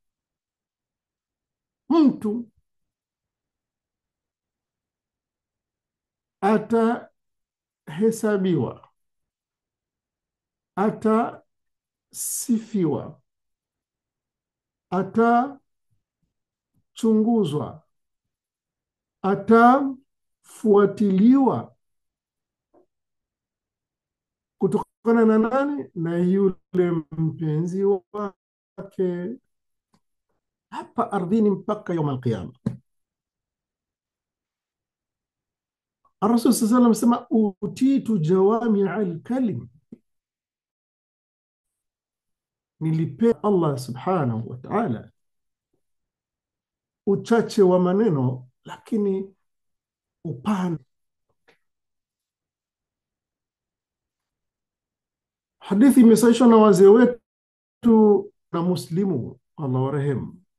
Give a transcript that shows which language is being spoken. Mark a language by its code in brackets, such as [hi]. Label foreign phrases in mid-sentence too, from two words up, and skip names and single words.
[sw] Mtu atahesabiwa, atasifiwa, atachunguzwa, atafuatiliwa kutokana na nani? Na yule mpenzi wake hapa ardhini mpaka [ar] يوم القيامة. [sw] Rasul [ar] صلى الله عليه وسلم [sw] sema, [ar] أوتيت جوامع الكلم, [sw] nilipewa [ar] الله سبحانه وتعالى [sw] uchache wa maneno lakini upana. Hadithi imesahihishwa na wazee wetu na Muslimu, Allah warehemu.